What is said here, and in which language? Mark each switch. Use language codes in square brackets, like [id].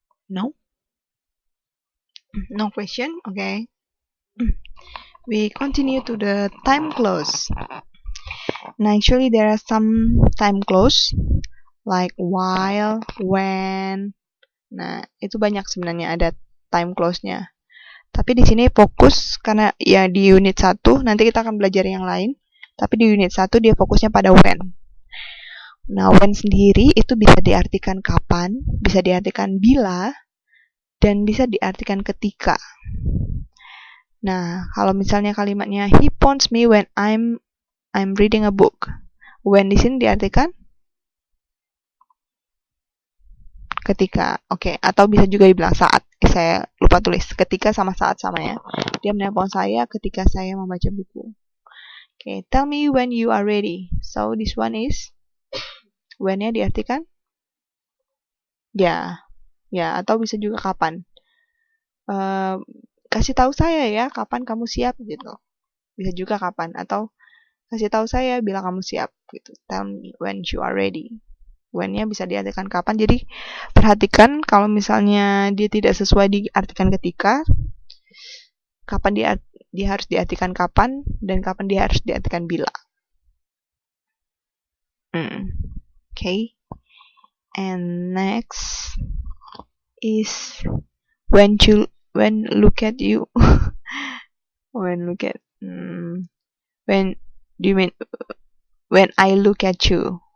[en] No? No question? Okay. We continue to the time clause. Now, actually, there are some time clause like while, when. [id] Nah, itu banyak sebenarnya ada time clause-nya. Tapi di sini fokus karena ya di unit 1 nanti kita akan belajar yang lain. Tapi di unit 1 dia fokusnya pada when. Nah, when sendiri itu bisa diartikan kapan, bisa diartikan bila, dan bisa diartikan ketika. Nah, kalau misalnya kalimatnya [en] he phones me when I'm reading a book. [id] When di sini diartikan ketika. Oke, atau bisa juga dibilang saat. Saya lupa tulis. Ketika sama saat sama ya. Dia menelpon saya ketika saya membaca buku. [en] Oke, tell me when you are ready. So this one is when-nya diartikan [id] Ya, ya, atau bisa juga kapan. Eh, kasih tahu saya ya kapan kamu siap gitu. Bisa juga kapan atau kasih tahu saya bila kamu siap gitu. [en] Tell me when you are ready. [id] When-nya bisa diartikan kapan. Jadi perhatikan kalau misalnya dia tidak sesuai diartikan ketika, kapan dia harus diartikan kapan dan kapan dia harus diartikan bila. [en] Okay. And next is when look at you. when look at when do you mean when I look at you?